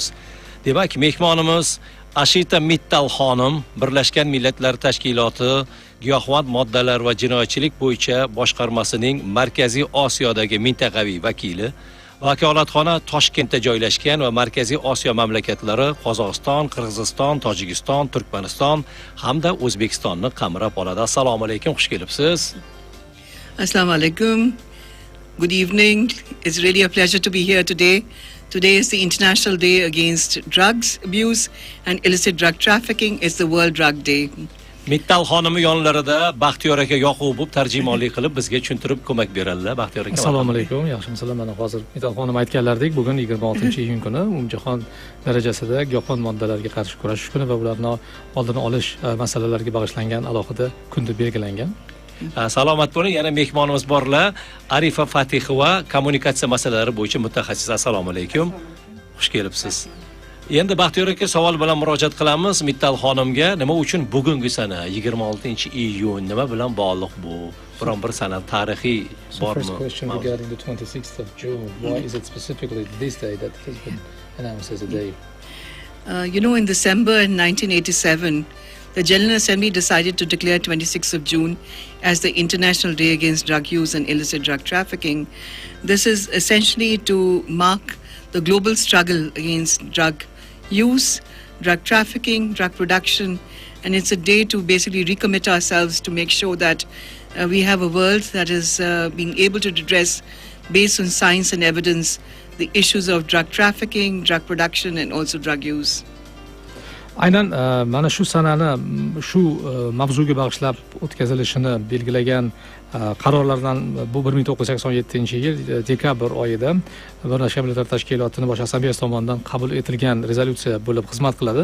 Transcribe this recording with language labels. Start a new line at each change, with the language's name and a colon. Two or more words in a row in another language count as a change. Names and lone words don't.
Uzbek: Demak, mehmonimiz Ashita Mittal xonim Birlashgan Millatlar Tashkiloti giyohvand moddalar va jinoyatchilik bo'yicha boshqarmasining Markaziy Osiyodagi mintaqaviy vakili. Vakolatxona Toshkentda joylashgan va Markaziy Osiyo mamlakatlari Qozog'iston, Qirg'iziston, Tojikiston, Turkmaniston hamda O'zbekistonni qamrab oladi. Assalomu alaykum, xush kelibsiz. Assalomu alaykum.
English: Good evening. It's really a pleasure to be here today. Today is the International Day Against Drugs Abuse and Illicit Drug Trafficking. It's the World Drug Day.
Uzbek: Mittal xonimi yonlarida Baxtiyor aka Yoqubov tarjimonlik qilib bizga tushuntirib ko'mak beradilar. Baxtiyor aka. Assalomu alaykum. Yaxshimisizlar? Mana hozir Mittal xonim aytganlaridek, bugun 26-iyun kuni umumjahon darajasida giyohvand moddalarga qarshi kurashish kuni va ularni oldini olish masalalariga bag'ishlangan alohida kun deb belgilangan. Salomat bo'ling. Yana mehmonimiz borlar. Arifa Fatihova kommunikatsiya masalalari bo'yicha mutaxassis. Assalomu alaykum. Xush kelibsiz. Endi Baxtiyor aka savol bilan murojaat qilamiz Mittal xonimga. Nima uchun bugungi sana 26-iyun nima bilan bog'liq bu? Biron bir sana tarixiy bormi?
English: First question regarding the 26th of June. Why is it specifically this day that has been announced as a day? In December 1987, the General Assembly decided to declare 26th of June as the International Day Against Drug Use and Illicit Drug Trafficking. This is essentially to mark the global struggle against drug use, drug trafficking, drug production, and it's a day to basically recommit ourselves to make sure that we have a world that is being able to address, based on science and evidence, the issues of drug trafficking, drug production, and also drug use.
Uzbek: Aynan mana shu sanani shu mavzuga bag'ishlab o'tkazilishini belgilagan qarorlardan bu 1987-yil dekabr oyida Birlashgan Millatlar Tashkilotining Bosh Assambleyasi tomonidan qabul etilgan rezolyutsiya bo'lib xizmat qiladi.